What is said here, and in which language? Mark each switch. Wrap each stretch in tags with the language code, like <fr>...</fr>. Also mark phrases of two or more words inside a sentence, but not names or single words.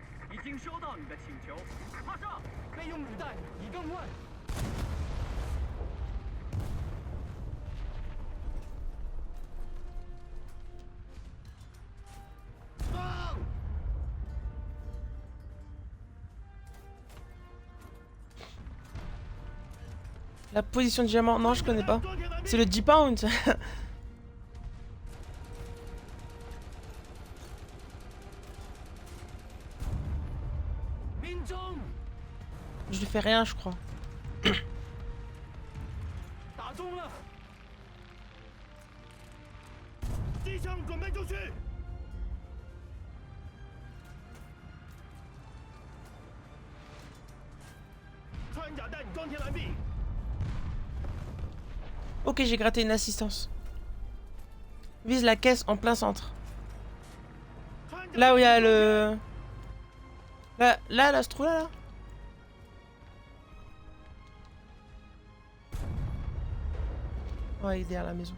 <zh>已经收到你的请求，马上备用履带已更换。放！</zh> <fr>La position de diamant, non je connais pas. C'est le 10 pounds. Je lui fais rien je crois.</fr> <zh>打中了！机枪准备就绪。穿甲弹装填完毕。</zh> <fr>Ok, j'ai gratté une assistance. Vise la caisse en plein centre. Là où il y a le... Là, l'astro là. Ouais, il est derrière la maison.</fr>